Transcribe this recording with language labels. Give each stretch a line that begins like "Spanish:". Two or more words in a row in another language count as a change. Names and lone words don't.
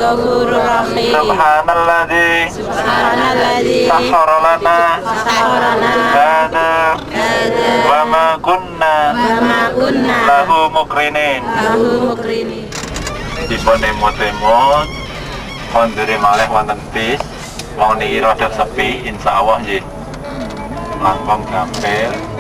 Arabic: سبحان الذي سخر لنا هذا وما كنا له مقرنين
Javanese: dipun emot-emot kondiri malih wonten bis mau niki rada sepi insyaallah nggih langkung gampil.